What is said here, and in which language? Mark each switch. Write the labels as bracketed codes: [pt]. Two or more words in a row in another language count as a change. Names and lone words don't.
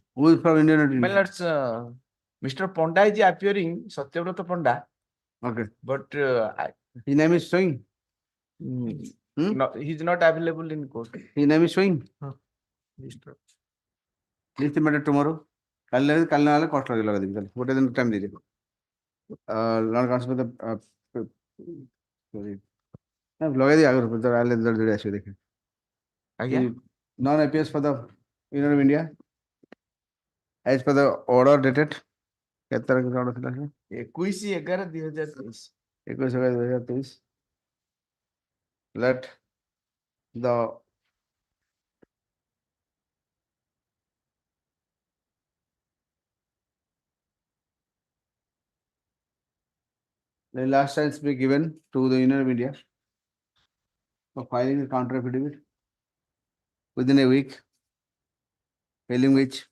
[en] who is from Indian of My India? lords, Mr. Ponda is appearing, Satyavrata Ponda, Okay, but his name is showing. no, he's not available in court. His name is showing. List the matter tomorrow. [or] କାଲି ନହେଲେ କଷ୍ଟ ଲଗେଇ ଦେବି ତାହେଲେ ଗୋଟେ ଦିନ ଟାଇମ୍ ଦେଇଦେବି ଲଗେଇ ଦିଏ ଆଗରୁ ଯୋଡି ଆସିବେ ଦେଖେ ଆଜ୍ଞା [en] non appears for the Union of India as per the order dated [or] କେତେ ତାରିଖ [en] order ଥିଲା 21/11/2023 21/11/2023 let the last chance be given to the Union of India for filing the counter affidavit within a week, failing which